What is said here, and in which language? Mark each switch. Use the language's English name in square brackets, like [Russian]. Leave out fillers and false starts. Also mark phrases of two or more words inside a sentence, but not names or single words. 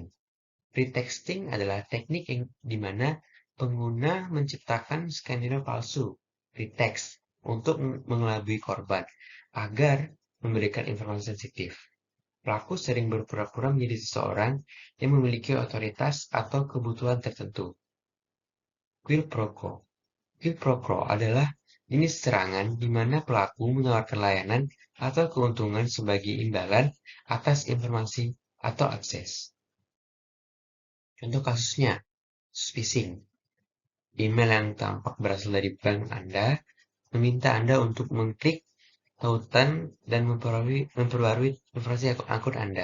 [Indonesian] Pretexting adalah teknik di mana pengguna menciptakan skenario palsu, pretext, untuk mengelabui korban agar memberikan informasi sensitif. Pelaku sering berpura-pura menjadi seseorang yang memiliki otoritas atau kebutuhan tertentu. [Latin] Quid pro quo. Quid pro quo [Indonesian] adalah jenis serangan di mana pelaku menawarkan layanan atau keuntungan sebagai imbalan atas informasi atau akses. Contoh kasusnya, phishing. Email yang tampak berasal dari bank Anda meminta Anda untuk mengklik tautan dan memperbarui informasi akun Anda.